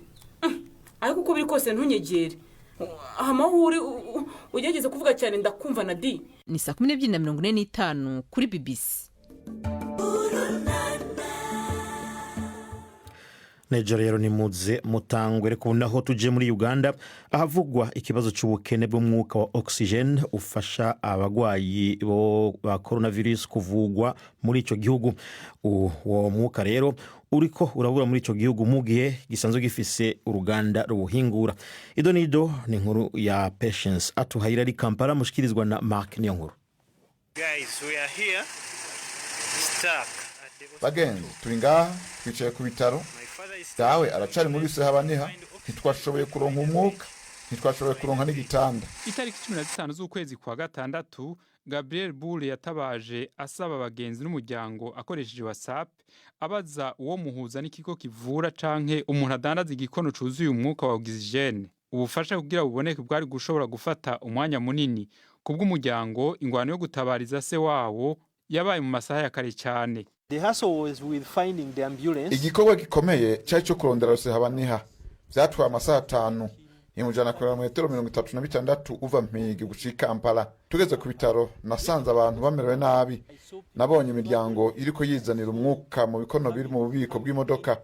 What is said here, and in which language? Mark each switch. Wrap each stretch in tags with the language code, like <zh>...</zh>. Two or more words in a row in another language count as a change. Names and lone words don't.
<rn>Ariko uko biri kose ntunyegere. Hamahuri ugegeze kuvuga cyane ndakumva na di. Ni 12:45 kuri BBC. Nigeria ni muze mutangwe reko naho tuje muri Uganda ahavugwa ikibazo cy'ubukene bw'umwuka wa oxygen ufasha abagwayi bo ba coronavirus kuvugwa muri ico gihugu. Uwo mwuka rero uriko urabura muri ico gihugu mu gihe gisanzwe gifise uruganda ruhingura. Idonido ni nkuru ya Patience atuhayira ari Kampala mushikirizwa na Mark Niyonkuru.</rn> <en>Guys, we are here stuck.</en> <rn>Bagenzi turinga twicaye ku bitaro. Dawe aracari muri se habaniha ntitwashoboye kuronka umwuka, ntitwashoboye kuronka n'igitanda. Itariki 15 z'ukwezi kwa 6 Gabriel Bule yatabaje asaba abagenzi n'umuryango akoresheje WhatsApp abaza uwo muhuza n'ikigo kivura canke umuntu adandaza igikono cuzuye umwuka wa oxygen. Ubufasha kugira buboneke bwari gushobora gufata umwanya munini kubw'umuryango. Ingwano yo gutabariza se wawo yabaye mu masaha ya kare cyane.</rn> <en>The hassle was with finding the ambulance.</en> <rn>Igikorwa gikomeye cyari cyo kurondera se habaniha byatwaye amasaha 5 imujana kuri metero 36 uva Mpigi gushika Kampala. Tugeze ku bitaro nasanze abantu bamerewe nabi, nabonye imiryango iriko yizanira umwuka mu bikono biri mu bubiko bw'imodoka.</rn>